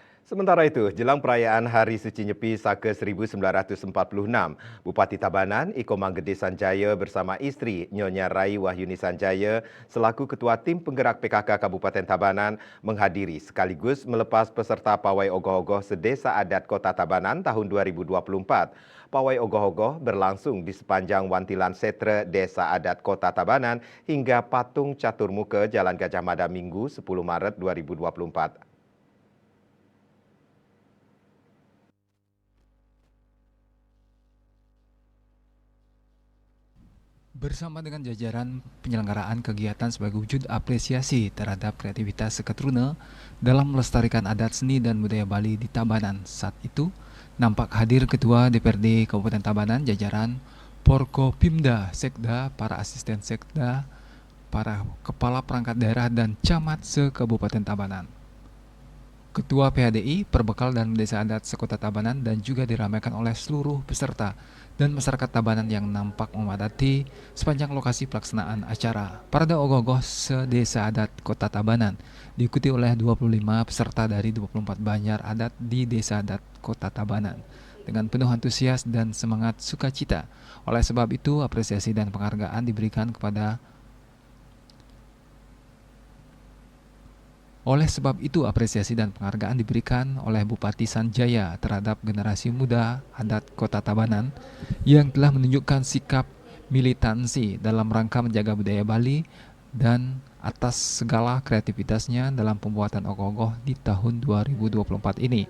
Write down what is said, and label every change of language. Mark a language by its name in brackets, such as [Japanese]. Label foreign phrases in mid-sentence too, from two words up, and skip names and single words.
[Indonesian] Sementara itu, jelang perayaan Hari Suci Nyepi Saka 1946, Bupati Tabanan, Iko Manggede Sanjaya bersama istri Nyonya Rai Wahyuni Sanjaya selaku Ketua Tim Penggerak PKK Kabupaten Tabanan menghadiri sekaligus melepas peserta Pawai Ogoh-Ogoh Sedesa Adat Kota Tabanan tahun 2024. Pawai Ogoh-Ogoh berlangsung di sepanjang Wantilan Setre Desa Adat Kota Tabanan hingga Patung Catur Muka Jalan Gajah Mada Minggu 10 Maret 2024. Bersama dengan jajaran penyelenggaraan kegiatan sebagai wujud apresiasi terhadap kreativitas Seketruna dalam melestarikan adat seni dan budaya Bali di Tabanan. Saat itu, nampak hadir Ketua DPRD Kabupaten Tabanan, jajaran Porkopimda, Sekda, para asisten Sekda, para kepala perangkat daerah dan camat se-Kabupaten Tabanan. Ketua PHDI, Perbekal dan Desa Adat Sekota Tabanan dan juga diramaikan oleh seluruh peserta dan masyarakat Tabanan yang nampak memadati sepanjang lokasi pelaksanaan acara. Parade Ogoh-Ogoh se-Desa Adat Kota Tabanan diikuti oleh 25 peserta dari 24 banjar adat di Desa Adat Kota Tabanan dengan penuh antusias dan semangat sukacita. Oleh sebab itu, apresiasi dan penghargaan diberikan kepada apresiasi dan penghargaan diberikan oleh Bupati Sanjaya terhadap generasi muda adat Kota Tabanan yang telah menunjukkan sikap militansi dalam rangka menjaga budaya Bali dan atas segala kreativitasnya dalam pembuatan ogoh-ogoh di tahun 2024 ini.